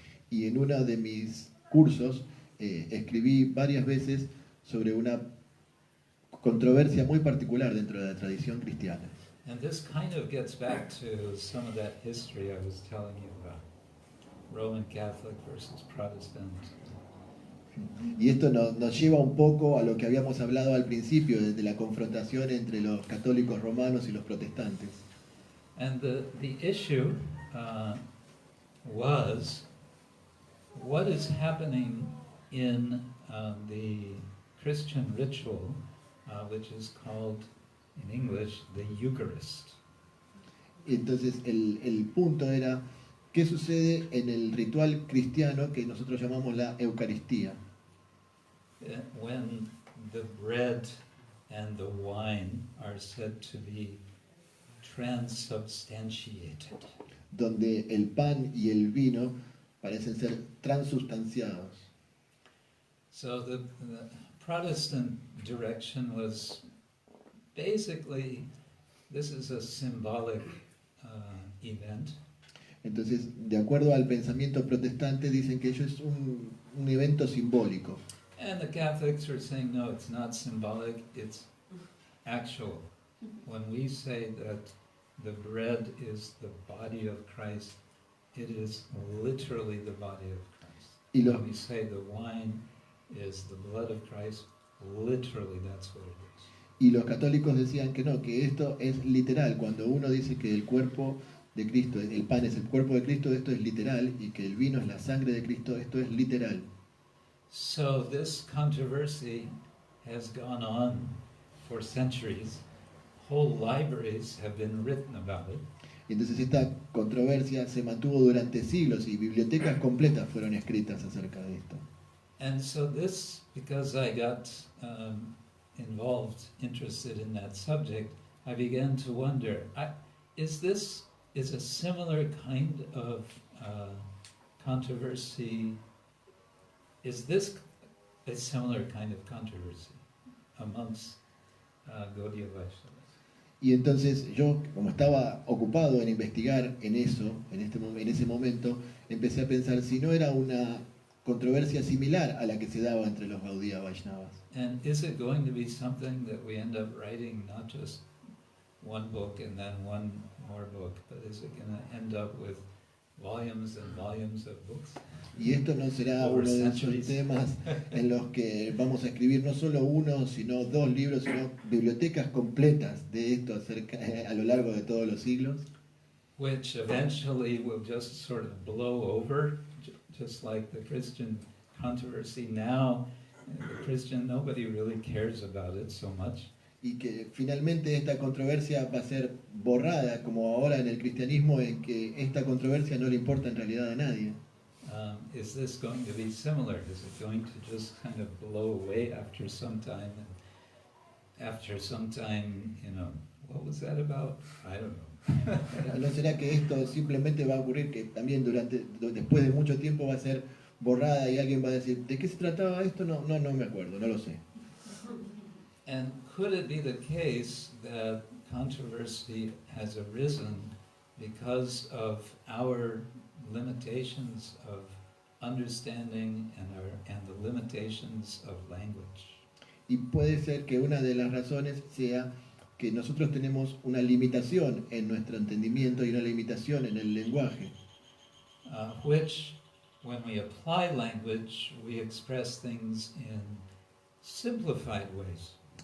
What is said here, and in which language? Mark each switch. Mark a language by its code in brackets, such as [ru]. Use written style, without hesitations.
[es] Y en uno de mis cursos escribí varias veces sobre una controversia muy particular dentro de la tradición cristiana. [en] And this kind of gets back to some of that history I was telling you about, Roman Catholic versus Protestant. [es] Y esto nos lleva un poco a lo que habíamos hablado al principio, desde la confrontación entre los católicos romanos y los protestantes. [en] And the issue was what is happening in the Christian ritual, which is called in English the Eucharist. [es] Entonces el punto era qué sucede en el ritual cristiano que nosotros llamamos la Eucaristía. [en] When the bread and the wine are said to be transubstantiated. [es] Donde el pan y el vino parecen ser transubstanciados. [en] So the Protestant direction was basically, this is a symbolic event. [es] Entonces, de acuerdo al pensamiento protestante, dicen que ello es un evento simbólico. [en] And the Catholics are saying, no, it's not symbolic, it's actual. When we say that the bread is the body of Christ, it is literally the body of Christ. [es] Y [en] When we say the wine is the blood of Christ, literally that's what it is. [es] Y los católicos decían que no, que esto es literal. Cuando uno dice que el cuerpo de Cristo, el pan es el cuerpo de Cristo, esto es literal, y que el vino es la sangre de Cristo, esto es literal. [en] So this controversy has gone on for centuries. Whole libraries have been written about it. [es] Y entonces esta controversia se mantuvo durante siglos y bibliotecas completas fueron escritas acerca de esto. [en] And so this, because I got involved, interested in that subject, I began to wonder, is a similar kind of controversy, is this a similar kind of controversy amongst Gaudiya Vaishnavas? [es] Y entonces yo, como estaba ocupado en investigar en eso, en ese momento, empecé a pensar si no era una controversia similar a la que se daba entre los Gaudiya Vaishnavas. [en] And is it going to be something that we end up writing not just one book and then one more book, but is it going to end up with volumes and volumes of books? [es] Y esto no será [en] Over [es] uno de esos [en] centuries. [es] temas en los que vamos a escribir no solo uno, sino dos libros, sino bibliotecas completas de esto a lo largo de todos los siglos, [en] Which eventually will just sort of blow over, just like the Christian controversy now. The Christian, nobody really cares about it so much. [es] y que finalmente esta controversia va a ser borrada, como ahora en el cristianismo, en que esta controversia no le importa en realidad a nadie. [en] Is this going to be similar? Is it going to just kind of blow away after some time? And after some time, what was that about? I don't know. [es] ¿No será que esto simplemente va a ocurrir que también después de mucho tiempo va a ser borrada y alguien va a decir, ¿de qué se trataba esto? No me acuerdo, no lo sé. [en] And could it be the case that controversy has arisen because of our limitations of understanding and the limitations of language? [es] Y puede ser que una de las razones sea que nosotros tenemos una limitación en nuestro entendimiento y una limitación en el lenguaje. [en] which, when we apply language, we express things in simplified ways.